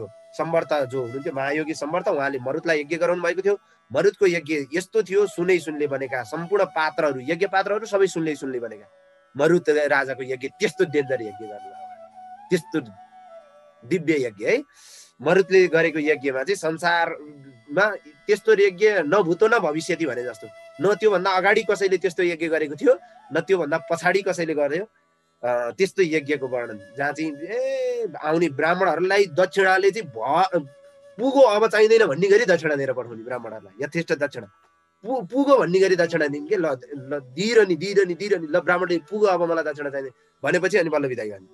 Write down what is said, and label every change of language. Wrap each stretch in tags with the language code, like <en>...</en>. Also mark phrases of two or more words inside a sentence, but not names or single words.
<ne>सम्वर्त जो हुनुहुन्थ्यो महायोगी सम्वर्त, उहाँले मरुतलाई यज्ञ गराउनु भएको थियो। मरुतको यज्ञ यस्तो थियो, सुनै सुनले बनेका सम्पूर्ण पात्रहरू, यज्ञ पात्रहरू सबै सुनले सुनले बनेका। मरुत राजाको यज्ञ त्यस्तो डेन्जर यज्ञ गर्नुभयो, त्यस्तो दिव्य यज्ञ है। मरुतले गरेको यज्ञमा चाहिँ संसारमा त्यस्तो यज्ञ</ne> <sa>न भूतो न भविष्यति</sa> <ne>भने जस्तो, न त्योभन्दा अगाडि कसैले त्यस्तो यज्ञ गरेको थियो, न त्योभन्दा पछाडि कसैले गर्यो त्यस्तो यज्ञको वर्णन, जहाँ चाहिँ आउने ब्राह्मणहरूलाई दक्षिणाले चाहिँ पुगो अब चाहिँदैन भन्ने गरी दक्षिणा दिएर पठाउने, ब्राह्मणहरूलाई यथेष्ट दक्षिणा पुगो भन्ने गरी दक्षिणा दिने के, ल दिइरहने ल ब्राह्मणले पुगो अब मलाई दक्षिणा चाहिँदैन भनेपछि अनि बल्ल बिदाई गर्ने।</ne>